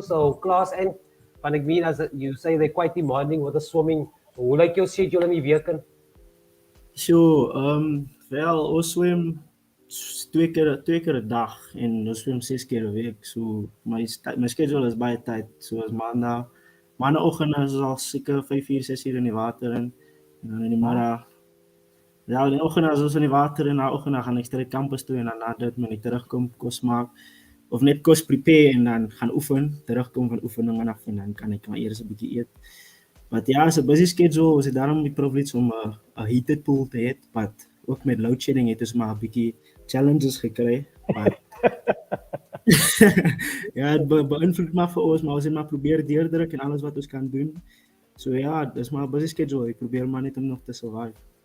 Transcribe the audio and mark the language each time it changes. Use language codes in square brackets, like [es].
[en] So class and van [af] ek meen [en] as you say they're quite demanding with the swimming. [af] Hoe lyk jou schedule in die week? So, wel, ons swem 2 keer 'n dag en ons swem 6 keer 'n week. So my schedule is baie tight. So as maandagoggend is al seker 5 uur, 6 uur in die water en dan in die middag. Ja, in die oggend is ons in die water en na oggend gaan ek straight campus toe en dan na dit moet ek terugkom kos maak of net kos prepare en dan gaan oefen, terugkom van oefening af en dan kan ek maar eers 'n bietjie eet. [en] But ja, it's a busy schedule. [af] Ons het daarom die privilege om 'n heated pool te hê, but ook met load shedding het ons maar 'n bietjie challenges gekry. But ja, het beïnvloed maar vir ons, maar ons het maar probeer deurdruk en alles wat ons kan doen. So ja, dis maar 'n busy schedule. Ek probeer maar net om nog te survive.